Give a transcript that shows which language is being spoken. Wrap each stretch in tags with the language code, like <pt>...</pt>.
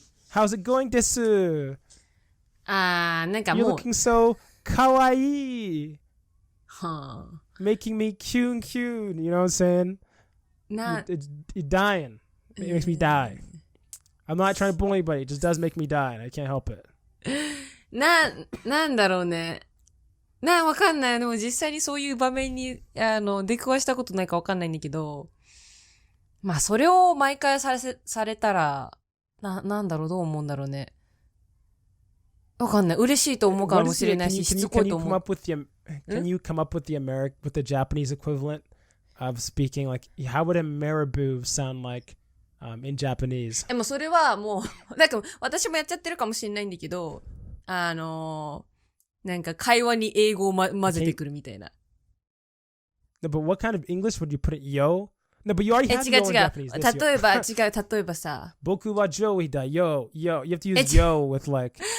<en>How's it going, desu? You're looking so kawaii. Making me cute. You know what I'm saying? You're dying. It makes me die. I'm not trying to bully anybody. It just does make me die, and I can't help it.</en> <ja>なんだろうね。わかんない。でも実際にそういう場面に、出くわしたことないかわかんないんだけど、まあ、それを毎回されたら、なんだろう、どう思うんだろうね。わかんない。嬉しいと思うかもしれないし、しつこいと思う。</ja> <en>Can you come up with the Japanese equivalent of speaking like, how would a marabou sound like?in Japanese.</en> <ja>でもそれはもう、なんか私もやっちゃってるかもしれないんだけど、なんか会話に英語を混ぜてくるみたいな。</ja> <en>No, but what kind of English would you put it? Yo? No, but you already have yo in Japanese.</en> <ja>例えばさ。僕はジョイだ、yo.</ja> <en>You have to use yo with like,</en>